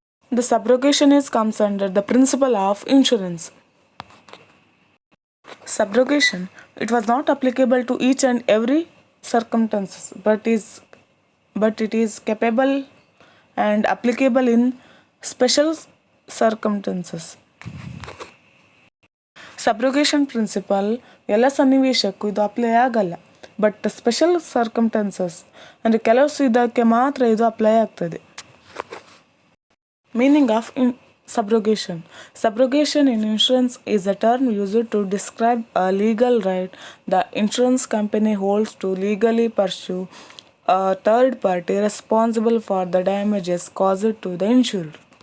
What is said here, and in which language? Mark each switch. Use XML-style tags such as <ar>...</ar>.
<en>The subrogation is comes under the principle of insurance. Subrogation, it was not applicable to each and every circumstances, but it is capable and applicable in special circumstances.</en> <kn>ಸಬ್ರೋಗೇಷನ್ principal ಎಲ್ಲ ಸನ್ನಿವೇಶಕ್ಕೂ ಇದು apply ಆಗಲ್ಲ, but special circumstances ಅಂದರೆ ಕೆಲವು ಇದಕ್ಕೆ ಮಾತ್ರ ಇದು apply ಆಗ್ತದೆ.</kn> <en>Meaning of subrogation. Subrogation in insurance is a term used to describe a legal right the insurance company holds to legally pursue a third party responsible for the damages caused to the insured.</en>